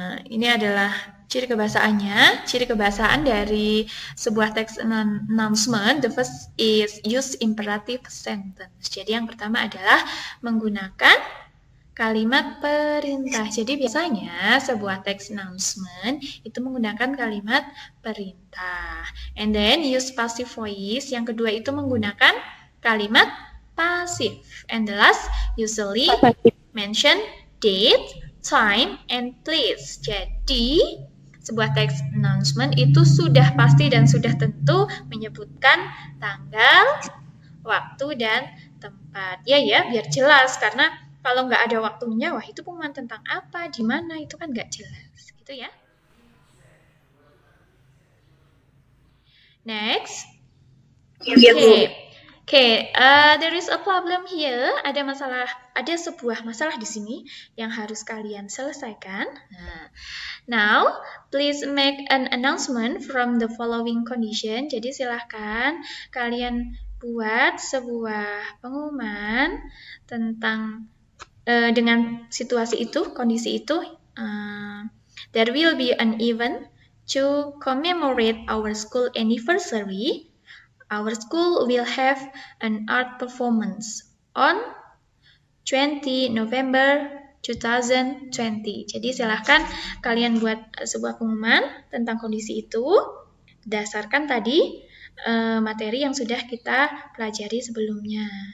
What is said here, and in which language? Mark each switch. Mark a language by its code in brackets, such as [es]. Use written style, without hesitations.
[id] Ini adalah ciri kebahasaannya. Ciri kebahasaan dari sebuah text announcement. [en] The first is use imperative sentence. [id] Jadi yang pertama adalah menggunakan kalimat perintah. Jadi biasanya sebuah text announcement itu menggunakan kalimat perintah. [en] And then use passive voice. [id] Yang kedua itu menggunakan kalimat pasif. [en] And the last usually mention date, time, and place. [id] Jadi sebuah text announcement itu sudah pasti dan sudah tentu menyebutkan tanggal, waktu, dan tempat. Ya, biar jelas. Karena kalau nggak ada waktunya, wah itu pengumuman tentang apa, di mana, itu kan nggak jelas. Gitu ya. [en] Next. Okay, there is a problem here. [id] Ada sebuah masalah di sini yang harus kalian selesaikan. [en] Now, please make an announcement from the following condition. [id] Jadi silahkan kalian buat sebuah pengumuman tentang dengan situasi itu, kondisi itu. [en] There will be an event to commemorate our school anniversary. Our school will have an art performance on 20 November 2020. [id] Jadi silahkan kalian buat sebuah pengumuman tentang kondisi itu berdasarkan tadi materi yang sudah kita pelajari sebelumnya.